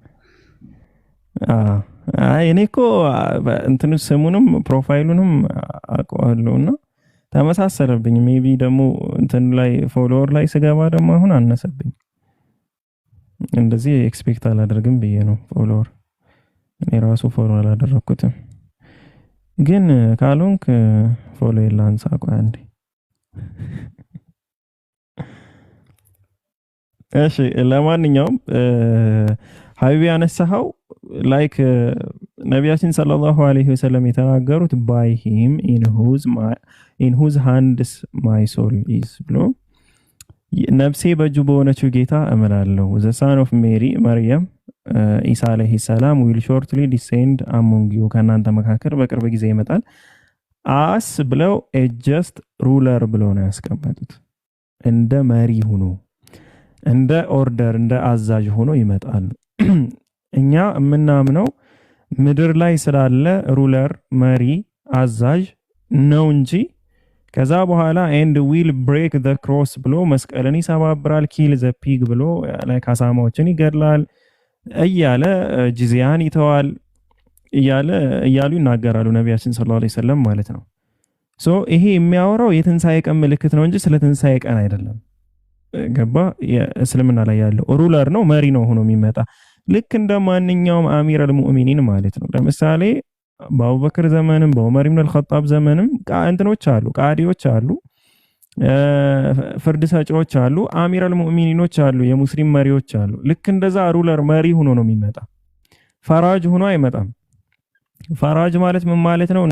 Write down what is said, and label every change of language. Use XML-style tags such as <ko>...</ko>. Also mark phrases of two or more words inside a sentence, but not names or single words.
<am>አይ እኔ እኮ እንትን ስሙንም ፕሮፋይሉንም አውቀዋለሁና ተመሳሰለብኝ። ሜቢ ደግሞ እንትን ላይ ፎሎወር ላይ ስገባ ደግሞ አሁን አነሰብኝ። እንደዚህ ኤክስፔክት አላደርግም ብዬ ነው ፎሎወር። እኔ ራሱ ፎሎ አላደረኩትም። ግን ካልሆንክ ፎሎ ይላንሳ ቆይ አንዴ። እሺ ለማንኛውም ሀቢብ ያነሳው ላይክ ነቢያችን</am> <ar>صلى الله عليه وسلم</ar> <am>የተናገሩት</am> <en>by him in whose hands my soul is</en> <am>ብሎ ነፍሴ በእጁ በሆነችው ጌታ እምላለሁ።</am> <en>the son of Mary</en> <am>መርየም ኢሳ</am> <ar>عليه السلام</ar> <en>will shortly descend among you</en> <am>ከናንተ መካከል በቅርብ ጊዜ ይመጣል as ብለው</am> <en>a just ruler</en> <am>ብለው ነው ያስቀመጡት። እንደ መሪ ሆኖ እንደ ኦርደር እንደ አዛዥ ሆኖ ይመጣል። እኛ የምናምነው ምድር ላይ ስላለ ሩለር መሪ አዛዥ ነው እንጂ ከዛ በኋላ</am> <en>and will break the cross</en> <am>ብሎ መስቀልን ይሰባብራል</am> <en>kill the pig</en> <am>ብሎ ላይ ካሳማዎችን ይገድላል እያለ ጂዚያን ይተዋል እያሉ ይናገራሉ ነቢያችን</am> <ar>صلى الله عليه وسلم</ar> <am>ማለት ነው። ሶ ይሄ የሚያወራው የትንሳኤ ቀን ምልክት ነው እንጂ ስለ ትንሳኤ ቀን አይደለም። ገባ? የእስልምና ላይ ያለው ሩለር ነው መሪ ነው ሆኖ የሚመጣ ልክ እንደ ማንኛውም</am> <ar>أمير المؤمنين</ar> <am>ማለት ነው። ለምሳሌ በአቡበክር ዘመንም በዑመር ኢብኑ አልኸጣብ ዘመንም እንትኖች አሉ፣ ቃዲዎች አሉ፣ ፍርድ ሰጪዎች አሉ፣ አሚር አልሙእሚኒኖች አሉ፣ የሙስሊም መሪዎች አሉ። ልክ እንደዛ ሩለር መሪ ሆኖ ነው የሚመጣ፣ ፈራጅ ሆኖ አይመጣም። ፈራጅ ማለት ምን ማለት ነው?</am>